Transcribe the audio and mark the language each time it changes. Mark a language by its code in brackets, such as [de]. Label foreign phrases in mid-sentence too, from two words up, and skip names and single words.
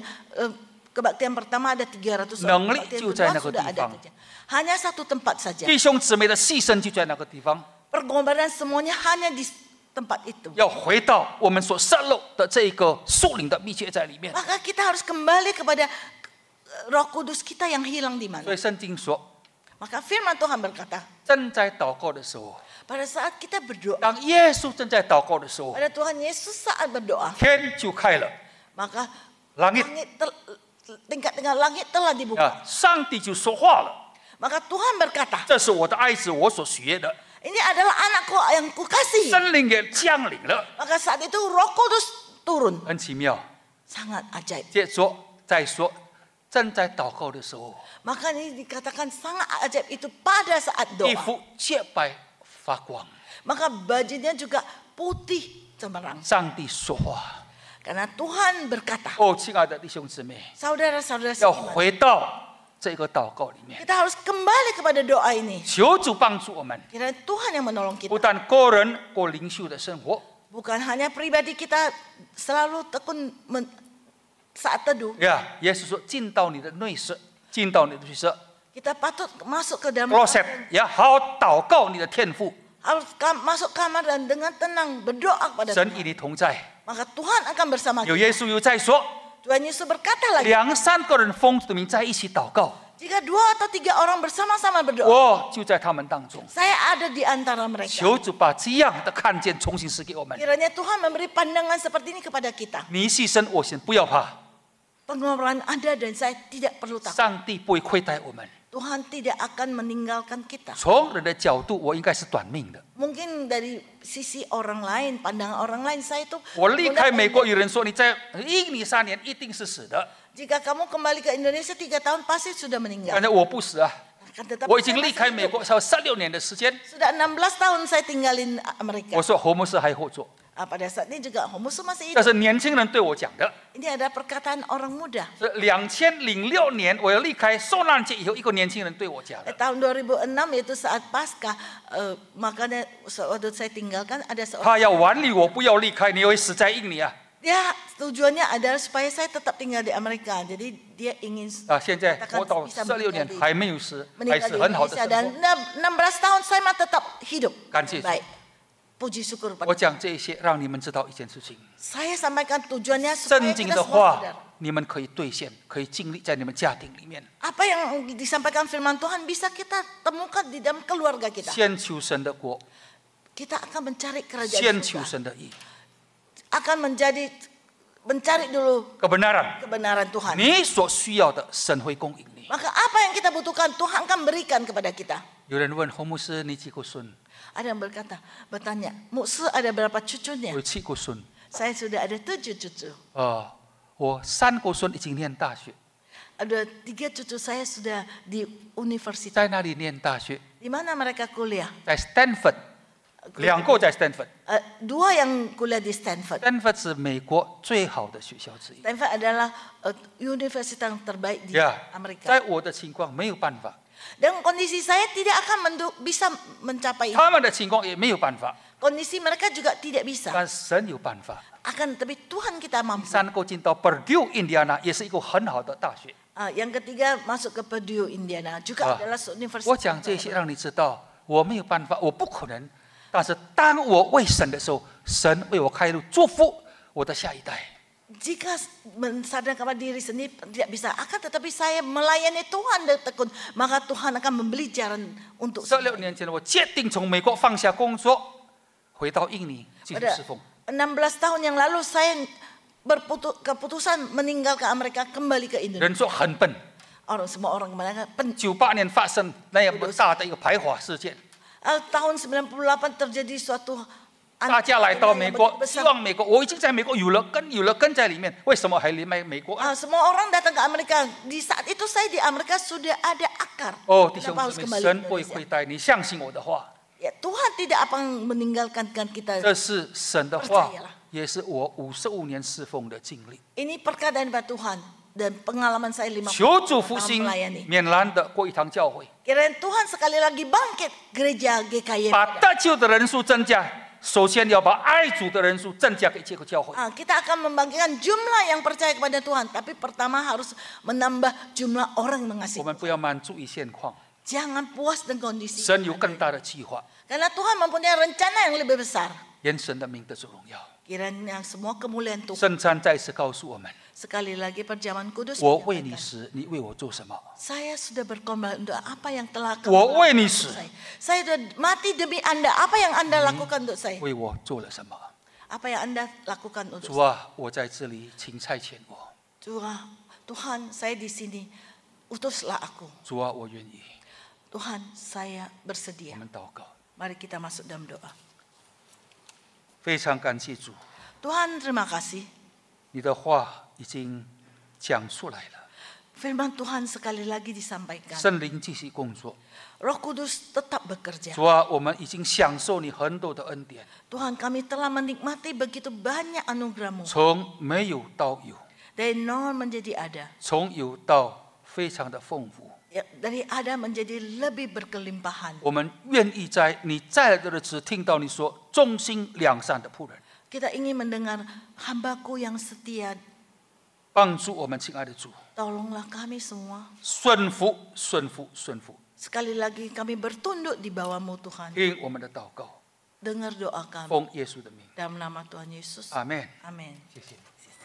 [id] Kebaktian pertama ada 300 orang, kebaktian kedua sudah ada saja. Hanya satu tempat saja. [zh] 弟兄姊妹的牺牲就在那个地方， [id] Pengorbanan semuanya hanya di tempat itu. [zh] 要回到我们所泄露的这个属灵的秘诀在里面。 [id] Maka kita harus kembali kepada Roh Kudus kita yang hilang di [zh] 所 [id] mana. [zh] 以圣经说， [id] Maka firman Tuhan berkata, [zh] 正在祷告的时候， [id] pada saat kita berdoa, [zh] 当耶稣正在祷告的时候， [id] pada Tuhan Yesus saat berdoa, [zh] 天就开了， [id] maka langit tingkat dengan langit telah dibuka. [zh] 上帝就说话了。 [id] Maka Tuhan berkata, [zh] 这是我的爱子，我所喜悦的。 [id] ini adalah anakku yang kukasihi. [zh] 圣灵也降临了， [id] Maka saat itu Roh Kudus turun. [zh] 很奇妙。 [id] Sangat ajaib. [zh] 接着再说，正在祷告的时候， [id] Maka ini dikatakan sangat ajaib itu pada saat [zh] 衣 [id] doa. [zh] 服洁白发光， [id] Maka bajunya juga putih cemerlang. [zh] 上帝说话。 [id] Karena Tuhan berkata, [zh] 哦，亲爱的弟兄姊妹， [id] saudara-saudara [zh] 要 [id] seiman, [zh] 回到这个祷告里面， [id] kita harus kembali kepada doa ini. [zh] 求主帮助我们， [id] Kiranya Tuhan yang menolong [zh] 不 [id] kita. [zh] 但个人过灵修的生活， [id] Bukan hanya pribadi kita selalu tekun saat teduh. [zh] 耶稣说进到你的内室，进到你的内室 [id] Kita patut masuk ke dalam [zh] ，closet，好好祷告你的天父， [id] harus masuk kamar dan dengan tenang berdoa kepada [zh] 神 [id] Tuhan. [zh] 与你同在。 [id] Maka Tuhan akan bersama [zh] 有 [id] kita. [zh] 耶稣又在说， [id] Tuhan Yesus berkata lagi, [zh] 2、3 个人奉主的名在一起祷告， [id] jika 2 atau 3 orang bersama-sama berdoa, [zh] 我就在他们当中。 [id] saya ada di antara mereka. [zh] 求主把这样的看见重新赐给我们。 [id] Kiranya Tuhan memberi pandangan seperti ini kepada kita. [zh] 你牺牲，我先不要怕， [id] Pengorbanan Anda dan saya tidak perlu takut. [zh] 上帝不会亏待我们。 [id] Tuhan tidak akan meninggalkan kita. [zh] 从人的角度，我应该是短命的。 [id] Mungkin dari sisi orang lain, pandangan orang lain, saya itu [zh] 我离开美国，有人说你在印尼3年一定是死的， [id] jika kamu kembali ke Indonesia 3 tahun pasti sudah [zh] 反 [id] meninggal. [zh] 正我不死啊， [id] Akan tetapi [zh] 我已经 [id] saya [zh] 离 [id] masih [zh] 开美 [id] hidup. [zh] 国才16年的时间。 [id] Sudah 16 tahun saya tinggalin Amerika. [zh] 我说侯牧师还活着， [id] Pada saat ini juga Homusu masih [zh] 这 [id] hidup. [zh] 是年轻人对我讲的。 [id] Ini ada perkataan orang muda. [zh] 是2006年我要离开受难节以后，一个年轻人对我讲的。 [id] Tahun 2006 yaitu saat pasca, makanya waktu saya tinggalkan ada seorang [zh] 他要挽留我不要离开，你会死在印尼啊！ [id] Dia tujuannya adalah supaya saya tetap tinggal di Amerika. Jadi dia ingin [zh] 现在活到16年还没有死，还是很好的 [id] dan [zh] 生活。 [id] 16 tahun saya masih tetap hidup. [zh] 感谢主。 [id] Baik. Puji syukur pada [zh] 我讲这一些，让你们知道一件事情： [id] saya sampaikan tujuannya supaya [zh] 圣经 [id] kita [zh] 的 [id] semua [zh] 话 [id] sadar. [zh] 你们可以兑现，可以经历在你们家庭里面。 [id] Apa yang disampaikan firman Tuhan bisa kita temukan di dalam keluarga kita. [zh] 先求神的国， [id] Kita akan mencari kerajaan [zh] 先求 [id] surga. [zh] 神的义， [id] Akan mencari dulu kebenaran。 kebenaran Tuhan. [zh] 你所需要的，神会供应你。 [id] Maka apa yang kita butuhkan Tuhan akan berikan kepada kita. [zh] 有人问洪牧师，你几个孙？ [id] Ada yang bertanya, Mukse ada berapa cucunya? [zh] 我有7个孙。 [id] Saya sudah ada 7 cucu. [zh] 我3个孙已经念大学， [id] Ada 3 cucu saya sudah di universitas. [zh] 在哪里念大学？ [id] Di mana mereka kuliah? [zh] 在 Stanford， 2个在 Stanford。 [id] 2 yang kuliah di Stanford. [zh] Stanford 是美国最好的学校之一。 [id] Stanford adalah universitas yang terbaik di [zh] 呀， [id] Amerika. [zh] 在我的情况没有办法， [id] Dan kondisi saya tidak akan bisa mencapai. [zh] 他们的情况也没有办法， [id] Kondisi mereka juga tidak bisa. [zh] 但神有办法。 [id] Akan tapi Tuhan kita mampu. [zh] 3 个进到 Purdue Indiana 也是一个很好的大学。 [id] Yang ketiga masuk ke Purdue Indiana juga adalah universitas. [zh] 我讲这些让你知道，我没有办法，我不可能。但是当我为神的时候，神为我开路，祝福我的下一代。 [id] Jika sadar kepada diri sendiri tidak bisa, akan tetapi saya melayani Tuhan dan tekun, maka Tuhan akan membeli jalan untuk [zh] 16 年前，我决定从美国放下工作，回到印尼继续侍奉。 [id] 16 tahun yang lalu saya keputusan meninggalkan Amerika kembali ke [zh] 人 [id] Indonesia. [zh] 说很笨。 [id] Semua orang mengatakan [zh] 98 年发生那样大的一个排华事件， [id] tahun 98 terjadi suatu [zh] 大家来到美国，希 [id] besar. [zh] 望美国，我已经在美国有了根在里面，为什么还离开美国？ [id] Semua orang datang ke Amerika. Di saat itu saya di Amerika sudah ada akar. [zh] 弟兄 [id] Kenapa harus [zh] 姊妹， [id] kembali [zh] 神 [id] ke [zh] 不会 [id] Indonesia? [zh] 亏待你，相信我的话， [id] Ya, Tuhan tidak akan meninggalkan kita. [zh] 这是神的话 [id] Percayalah.， [zh] 也是我55年侍奉的经历。 [id] Ini perkataan dari Tuhan dan pengalaman saya 50 [zh] 求主复 [id] tahun [zh] 兴 [id] melayani. [zh] 缅兰的过一堂教会， [id] Kiranya Tuhan sekali lagi bangkit gereja GKY. [zh] 把得救的人数增加。首先要把爱主的人数增加给这个教会。 [id] Kita akan membangkitkan jumlah yang percaya kepada Tuhan, tapi pertama harus menambah jumlah orang yang [zh] 我 [id] mengasihi. [zh] 们不要满足于现况， [id] Jangan puas dengan kondisi. [zh] 神有更大的计划， [id] Karena Tuhan mempunyai rencana yang lebih besar. [zh] 愿神的名得主荣耀。 [id] Kiranya semua kemuliaan Tuhan. [zh] 圣餐再次告诉我们。 [id] Sekali lagi perjamuan kudus [zh] 我为你 [id] menyampaikan, [zh] 死，你为我做什么？ [id] saya sudah berkorban untuk apa yang telah [zh] 我为你死， [id] Saya sudah mati demi Anda. Apa yang Anda lakukan untuk saya? [zh] 为我做了什么？ [id] Apa yang Anda lakukan untuk [zh] 主 [id] saya? [zh] 啊，我在这里，请差遣我。 [id] Tuhan, saya di sini. Utuslah aku. [zh] 主啊，我愿意。 [id] Tuhan, saya [zh] 我 [id] bersedia. [zh] 们祷告， [id] Mari kita masuk dalam doa. [zh] 非常感谢主， [id] Tuhan, terima kasih. [zh] 你的话已经讲出来了， [id] Firman Tuhan sekali lagi disampaikan. [zh] 圣灵继续工作。 [id] Roh Kudus tetap bekerja. [zh] 主啊，我们已经享受你很多的恩典， [id] Tuhan, kami telah menikmati begitu banyak anugerah-Mu. [zh] 从没有到有， [id] Dari nol menjadi ada. [zh] 从有到非常的丰富。 [id] Ya, dari ada menjadi lebih berkelimpahan. [zh] 我们愿意在你再来的日子听到你说忠心良善的仆人， [id] Kita ingin mendengar hambaku yang setia. [zh] 帮助我们亲爱的主， [id] Tolonglah kami semua. [zh] 顺服，顺服，顺服， [id] Sekali lagi kami bertunduk di bawah-Mu Tuhan. [zh] 听我们的祷告， [id] Dengar doa kami. [zh] 奉耶稣的名， [id] Dalam nama Tuhan Yesus. [zh] 阿门。 [id] Amin. [zh] 谢谢。